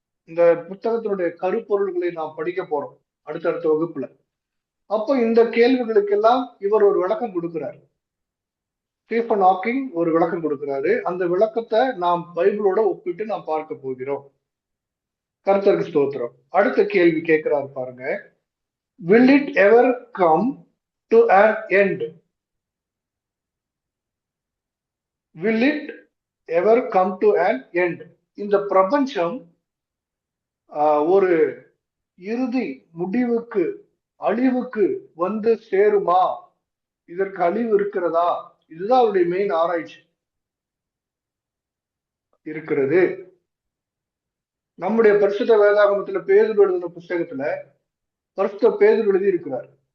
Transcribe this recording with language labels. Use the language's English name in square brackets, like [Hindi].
[Tamil] இந்த புத்தகத்தினுடைய கருப்பொருள்களை நாம் படிக்க போறோம் அடுத்தடுத்த வகுப்புல. அப்போ இந்த கேள்விகளுக்கெல்லாம் இவர் ஒரு விளக்கம் கொடுக்கிறார். ஸ்டீஃபன் ஹாக்கிங் ஒரு விளக்கம் கொடுக்கிறாரு. அந்த விளக்கத்தை நாம் பைபிளோட ஒப்பிட்டு நாம் பார்க்க போகிறோம். கர்த்தருக்கு ஸ்தோத்திரம். அடுத்த கேள்வி கேட்கிறாரு பாருங்க. [English] Will it ever come to an end? Will it ever come to an end? [Tamil] இந்த பிரபஞ்சம் ஒரு இறுதி முடிவுக்கு, அழிவுக்கு வந்து சேருமா? இதற்கு அழிவு இருக்கிறதா? இதுதான் அவருடைய மெயின் ஆராய்ச்சி. இருக்கிறது. நம்முடைய பரிசுத்த வேதாகமத்துல பேதுரு எழுதின புஸ்தகத்துல பரிசுத்த பேதுரு எழுதி இருக்கிறார்.